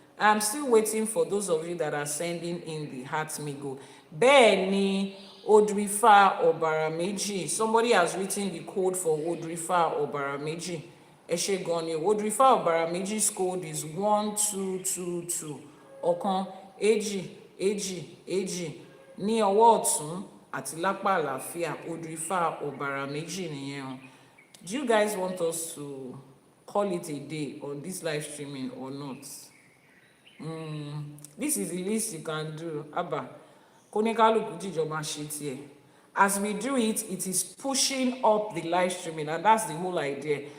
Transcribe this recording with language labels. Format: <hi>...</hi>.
<en>I'm still waiting for those of you that are sending in the heart me go.</en> <yo>Bẹ́ẹ̀ni, Odù Ifá Obara Meji.</yo> <en>Somebody has written the code for Odù Ifá Obara Meji.</en> <yo>Ẹ ṣé gan ni.</yo> <en>Odù Ifá Obara Meji's code is 1222.</en> <yo>Ọ̀kan, èjì, èjì, èjì. Ní ọwọ́ ọ̀tún àti lápá àlàáfíà. Odù Ifá Obara Meji nìyẹn o.</yo> <en>Do you guys want us to call it a day on this live streaming or not? This is the least you can do.</en> <yo>Abba, konikaluku jíjọba ṣe tiẹ̀.</yo> <en>As we do it, it is pushing up the live streaming, and that's the whole idea.</en>